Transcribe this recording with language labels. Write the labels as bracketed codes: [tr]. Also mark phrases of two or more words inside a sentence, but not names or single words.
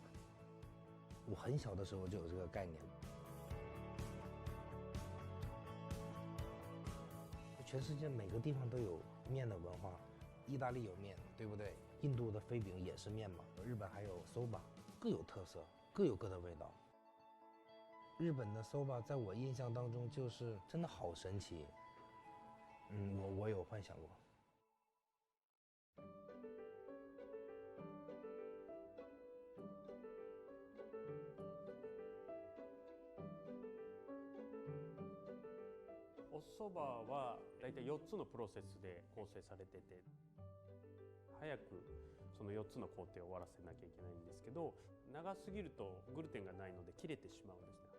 [zh] 我很小的时候就有这个概念。全世界每个地方都有面的文化，意大利有面，对不对？印度的飞饼也是面嘛，日本还有 soba， 各有特色，各有各的味道。日本的 soba 在我印象当中就是真的好神奇。我有幻想过。 [ja] お蕎麦はだいたい4つのプロセスで構成されてて、早くその4つの工程を終わらせなきゃいけないんですけど、長すぎるとグルテンがないので切れてしまうんですね。